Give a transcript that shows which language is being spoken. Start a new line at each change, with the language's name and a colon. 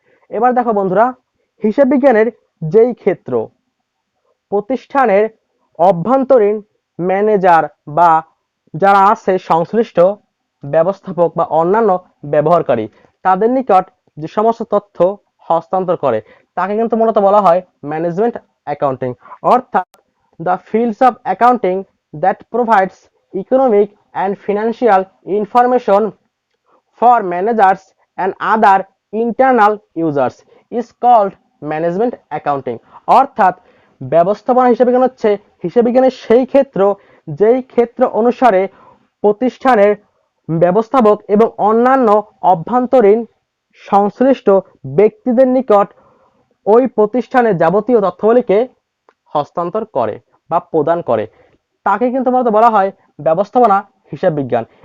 Bangla: এবার দেখো বন্ধুরা, হিসাব বিজ্ঞানের যেই ক্ষেত্র প্রতিষ্ঠানের অভ্যন্তরীণ ম্যানেজার বা যারা আছে সংশ্লিষ্ট ব্যবস্থাপক বা অন্যান্য ব্যবহারকারী তাদের নিকট যে সমস্ত তথ্য হস্তান্তর করে তাকে কিন্তু মূলত বলা হয় ম্যানেজমেন্ট অ্যাকাউন্টিং। অর্থাৎ
English: the fields of accounting that provides economic and financial information for managers and other internal users is called management accounting।
Bangla: অর্থাৎ ব্যবস্থাপনা হিসাব বিজ্ঞান হচ্ছে হিসাব বিজ্ঞানের সেই ক্ষেত্র যেই ক্ষেত্র অনুসারে প্রতিষ্ঠানের ব্যবস্থাপক এবং অন্যান্য অভ্যন্তরীণ সংশ্লিষ্ট ব্যক্তিদের নিকট ওই প্রতিষ্ঠানের যাবতীয় তথ্যাবলীকে হস্তান্তর করে বা প্রদান করে তাকে কিন্তু মূলত বলা হয় ব্যবস্থাপনা হিসাব বিজ্ঞান।